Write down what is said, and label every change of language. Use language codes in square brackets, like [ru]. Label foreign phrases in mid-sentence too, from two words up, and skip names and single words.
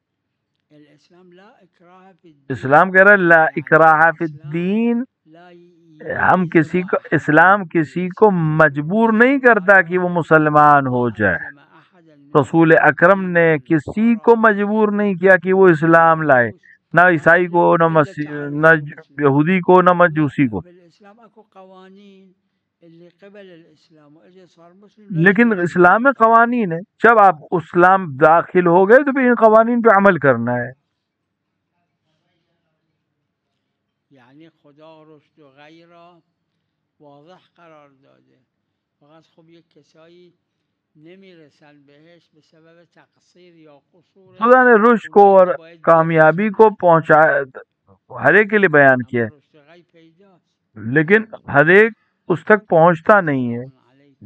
[ur] اسلام کہہ رہا ہے [ar] لا اکراہ فی الدین، [ur] ہم اسلام کسی کو مجبور نہیں کرتا کہ وہ مسلمان ہو جائے. رسول اکرم نے کسی کو مجبور نہیں کیا کہ وہ اسلام لائے، نہ عیسائی کو، نہ یہودی کو، نہ مجوسی کو. [ar] اللي قبل الاسلام واجى صار مسلم لا [ur] لیکن [ar] يجوز له [ur] اسلام میں قوانین ہے، جب آپ اسلام داخل ہو گئے تو پھر ان قوانین پہ عمل کرنا ہے. [fa] یعنی خدا رشد و غی را واضح قرار داده، فقط خب یک کسایی نمیرسن بهش به سبب تقصیر یا قصور [ur] خدا نے رشد کو [fa] اونایی [ur] اور [fa] که باید کامیابی برسن. [ur] کو پہنچایا ہر ایک کے لیے بیان کیا [fa] اما [ur] ہے، [fa] رشد و غی پیداست. [ur] لیکن ہر ایک اس تک پہنچتا نہیں ہے، [ar] سلام علیکم.